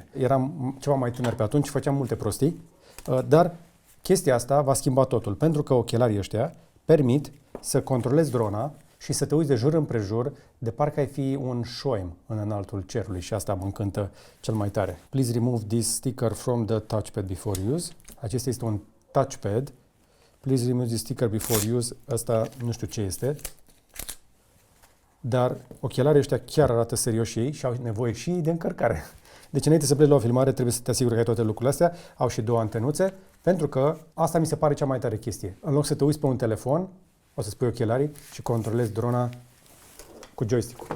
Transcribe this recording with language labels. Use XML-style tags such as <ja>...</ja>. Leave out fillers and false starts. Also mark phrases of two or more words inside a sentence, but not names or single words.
<ro>Eram ceva mai tânăr pe atunci, făceam multe prostii, dar chestia asta va schimba totul, pentru că ochelarii ăștia permit să controlezi drona și să te uiți de jur împrejur de parcă ai fi un șoim în înaltul cerului și asta mă încântă cel mai tare.</ro> <en>Please remove this sticker from the touchpad before use.</en> <ro>Acesta este un touchpad.</ro> <en>Please remove this sticker before use.</en> <ro>Asta nu știu ce este. Dar ochelarii ăștia chiar arată serios și ei și au nevoie și de încărcare. Deci înainte să pleci la o filmare trebuie să te asiguri că ai toate lucrurile astea. Au și două antenuțe, pentru că asta mi se pare cea mai tare chestie. În loc să te uiți pe un telefon, o să spui ochelarii și controlezi drona cu joystick-ul.</ro>